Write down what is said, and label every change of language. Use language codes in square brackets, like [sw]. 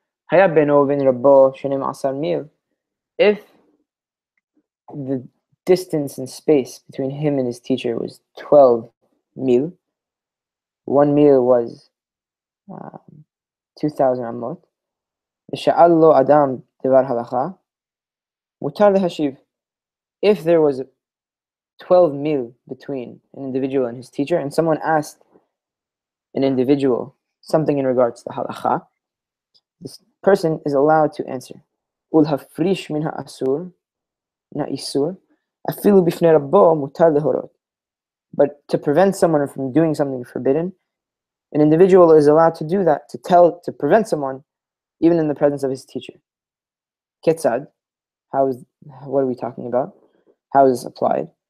[he] היה בינו ובין רבו 12 מיל. [en] If the distance and space between him and his teacher was 12 mil, 1 mil was 2,000 amot, [he] ושאל לו אדם דבר הלכה, מותר להשיב. [en] If there was 12 mil between an individual and his teacher, and someone asked an individual something in regards to halacha, this person is allowed to answer. [he] ולהפריש מן האסור, מן האיסור, אפילו בפני רבו מותר להורות. [en] But to prevent someone from doing something forbidden, an individual is allowed to do that, to prevent someone, even in the presence of his teacher. Ketzad, what are we talking about? How is this applied?